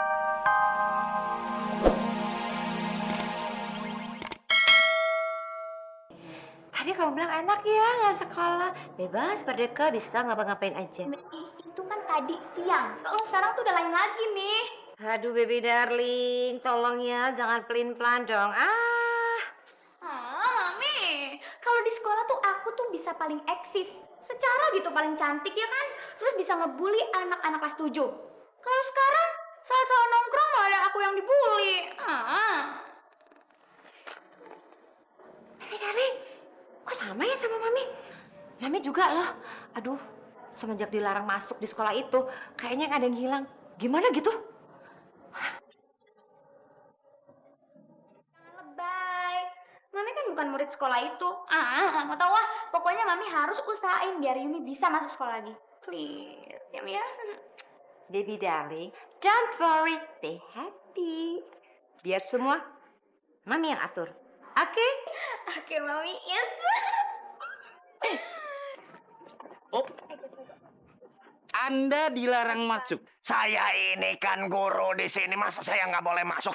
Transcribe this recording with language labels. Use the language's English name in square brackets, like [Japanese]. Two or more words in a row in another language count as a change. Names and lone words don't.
[Indonesian] Tadi kamu bilang enak ya nggak sekolah, bebas merdeka bisa ngapa-ngapain aja. Itu kan tadi siang. Kalau sekarang tuh udah lain lagi nih. Aduh [English] baby darling, [Indonesian] tolong ya jangan pelin-pelan dong. Mami, kalau di sekolah tuh aku tuh bisa paling eksis. Secara gitu paling cantik ya kan? Terus bisa ngebully anak-anak kelas 7. Kalau sekarang salah-salah nongkrong malah ada aku yang dibully. [English] Baby darling, [Indonesian] kok sama ya sama mami? Mami juga loh. Aduh, semenjak dilarang masuk di sekolah itu, kayaknya ada yang hilang. Gimana gitu? Jangan lebay. Mami kan bukan murid sekolah itu. Mau tau lah. Pokoknya Mami harus usahain biar Yumi bisa masuk sekolah lagi. Please, ya Mi ya. [English] Baby darling, don't worry, be happy. [Indonesian] Biar semua mami yang atur. Oke? Oke, Mami. Yes. Oh, Anda dilarang masuk. Saya ini kan guru di sini, masa saya nggak boleh masuk?